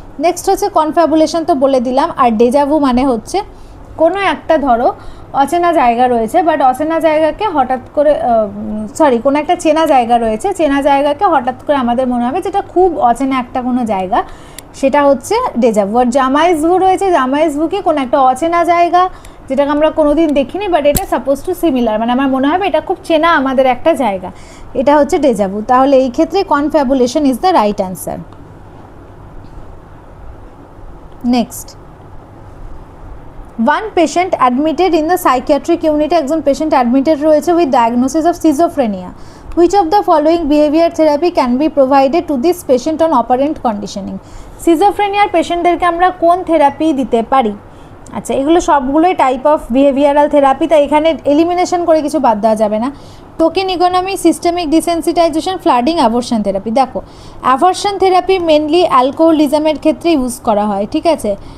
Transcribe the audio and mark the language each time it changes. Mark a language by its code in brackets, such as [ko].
[bn] Next হচ্ছে কনফ্যাবুলেশন, তো বলে দিলাম। আর ডেজাভু মানে হচ্ছে কোনো একটা ধরো অচেনা জায়গা রয়েছে, বাট অচেনা জায়গাকে হঠাৎ করে কোনো একটা চেনা জায়গা রয়েছে, চেনা জায়গাকে হঠাৎ করে আমাদের মনে হবে যেটা খুব অচেনা একটা কোনো জায়গা, সেটা হচ্ছে ডেজাভু। আর জামাইজভু রয়েছে, জামাইজভু কি কোনো একটা অচেনা জায়গা যেটাকে আমরা কোনোদিন দেখিনি, বাট এটা সাপোজ টু সিমিলার, মানে আমার মনে হবে এটা খুব চেনা আমাদের একটা জায়গা, এটা হচ্ছে ডেজাভু। তাহলে এই ক্ষেত্রে কনফ্যাবুলেশন [en] Is the right answer. Next, one patient admitted in the psychiatric unit, [bn] একজন পেশেন্ট অ্যাডমিটেড রয়েছে [en] with diagnosis of schizophrenia. Which of the following behavior therapy can be provided to this patient on operant conditioning? [bn] সিজোফ্রেনিয়ার পেশেন্টদেরকে আমরা কোন therapy দিতে পারি? আচ্ছা, এগুলো সবগুলোই type of behavioural therapy, তাই এখানে এলিমিনেশন করে কিছু বাদ দেওয়া যাবে না। [en] Token economy, systemic desensitization, flooding, aversion therapy. [bn] দেখো, অ্যাভারশন থেরাপি মেনলি অ্যালকোহলিজমের ক্ষেত্রে ইউজ করা হয়, ঠিক আছে।